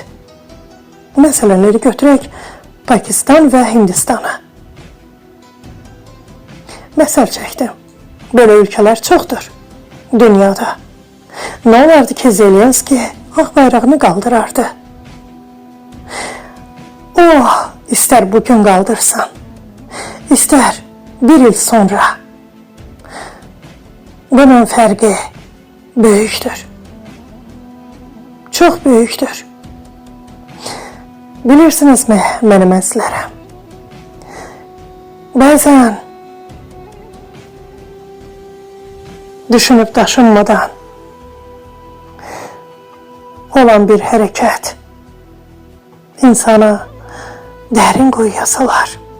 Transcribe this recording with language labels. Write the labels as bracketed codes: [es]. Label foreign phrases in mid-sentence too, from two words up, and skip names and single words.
[az] Məsələləri götürək Pakistan və Hindistanı. Məsəl çəkdim. Belə ölkələr çoxdur. dünyada. [tr] Ne olardı ki Zelenski ak bayrağını kaldırardı. Oh, ister bugün kaldırsan, ister bir yıl sonra. [az] Bunun fərqi böyükdür. Çox böyükdür. Bilirsinizmi mənim əzlərəm? Bəzən düşünüb daşınmadan olan bir hərəkət insana dərin quyuya salar.